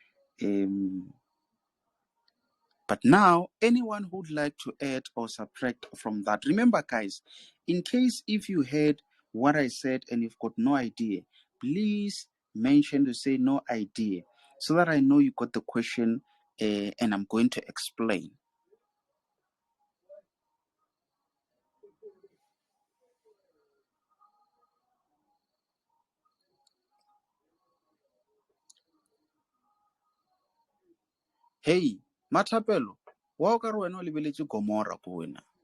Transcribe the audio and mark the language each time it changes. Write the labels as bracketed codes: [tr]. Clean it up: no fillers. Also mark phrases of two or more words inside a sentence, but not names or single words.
[en] But now, anyone who'd like to add or subtract from that, remember, guys, in case if you heard what I said and you've got no idea, please mention to say no idea so that I know you got the question and I'm going to explain. [nso] Hey, Matapelo, wa o ka re wena o lebeletse Gomora ko wena?